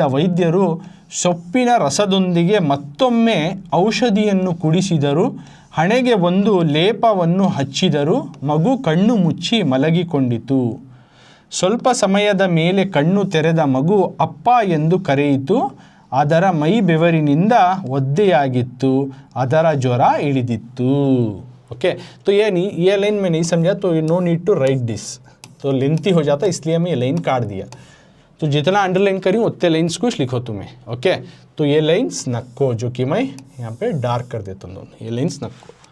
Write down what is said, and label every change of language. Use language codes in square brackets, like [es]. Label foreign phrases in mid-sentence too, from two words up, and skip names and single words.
[kn] ವೈದ್ಯರು ಸೊಪ್ಪಿನ ರಸದೊಂದಿಗೆ ಮತ್ತೊಮ್ಮೆ ಔಷಧಿಯನ್ನು ಕುಡಿಸಿದರು, ಹಣೆಗೆ ಒಂದು ಲೇಪವನ್ನು ಹಚ್ಚಿದರು, ಮಗು ಕಣ್ಣು ಮುಚ್ಚಿ ಮಲಗಿಕೊಂಡಿತು, ಸ್ವಲ್ಪ ಸಮಯದ ಮೇಲೆ ಕಣ್ಣು ತೆರೆದ ಮಗು ಅಪ್ಪ ಎಂದು ಕರೆಯಿತು, ಅದರ ಮೈ ಬೆವರಿನಿಂದ ಒದ್ದೆಯಾಗಿತ್ತು, ಅದರ ಜ್ವರ ಇಳಿದಿತ್ತು। [hi] ओके तो ये लाइन में नहीं समझा तो [en] no need to write this, [hi] तो लेंथी हो जाता इसलिए मैं ये लाइन काट दिया। तो जितना अंडरलाइन करी उतने लाइन्स कुछ लिखो तुम्हें। ओके तो ये लाइन्स नक्को जो कि मैं यहाँ पे डार्क कर देता हूँ, ये लाइन्स नक्को।